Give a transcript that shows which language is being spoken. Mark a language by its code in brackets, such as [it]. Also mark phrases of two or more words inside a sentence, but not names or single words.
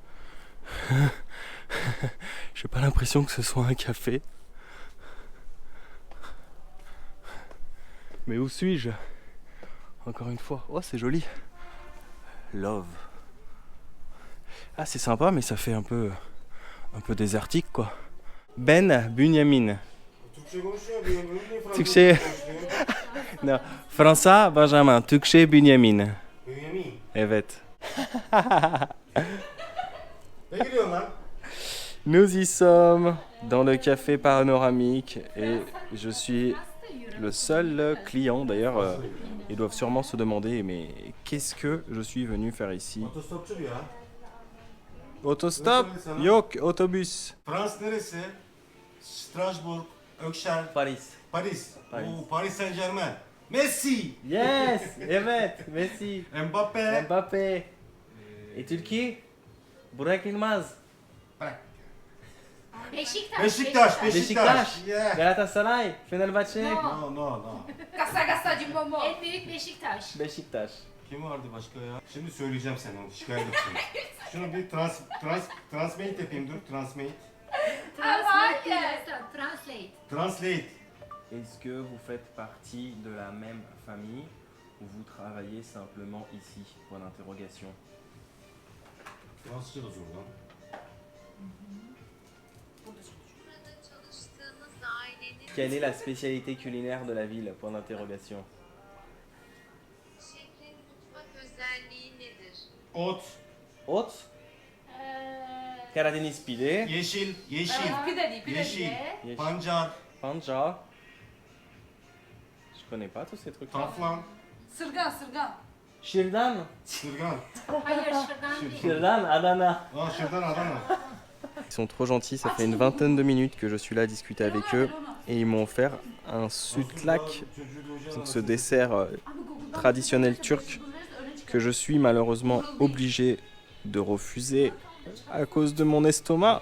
[fr] J'ai pas l'impression que ce soit un café. Mais où suis-je? Encore une fois. Oh, c'est joli. Love. Ah, c'est sympa, mais ça fait un peu désertique, quoi. [tr] Ben Bunyamin. Türkçe. Non. Fransa Benjamin. Türkçe Bunyamin. Bünyamin. Evet. Ne gülüyorsun lan? [fr] Nous y sommes dans le café panoramique et je suis le seul client. D'ailleurs, ils doivent sûrement se demander mais qu'est-ce que je suis venu faire ici? [tr] Otostopçu diyor ha. Autostop? Yok, autobus. Frans neresi? Strasbourg, Ökşen, Paris. Paris. Paris. Oo, Paris Saint-Germain. Messi, Yes, evet, Messi, Mbappé. Mbappé. Et Türkiye? Burak Yılmaz. Bırak. Beşiktaş. Beşiktaş, Beşiktaş. Beşiktaş. Yeah. Galatasaray. Fenerbahçe. No. Kasa Cimbomo. En büyük Beşiktaş. Beşiktaş. Kim vardı başka ya? Şimdi söyleyeceğim sana onu, şikayet edeceğim. Şunu bir transmate yapayım, dur, transmate. Translate. [fr] Est-ce que vous faites partie de la même famille ou vous travaillez simplement ici? Point d'interrogation. [tr] Fransızca da zor lan. [fr] Quelle est la spécialité culinaire de la ville? Point d'interrogation. [tr] Şehrin mutfak özelliği nedir? Ot, Ot? Karadeniz pide. yeşil, Pide yeşil, Yeşil. pancar, Pancar. [fr] Je connais pas tous ces trucs. [tr] taflan, Sırgan. Şırdan. Şırgan. Hayır şırdan değil. Şırdan, Adana. Aa şırdan Adana. [fr] Ils sont trop gentils, ça fait une vingtaine de minutes que je suis là à discuter avec eux et ils m'ont offert un sütlaç, donc ce dessert traditionnel turc que je suis malheureusement obligé de refuser à cause de mon estomac.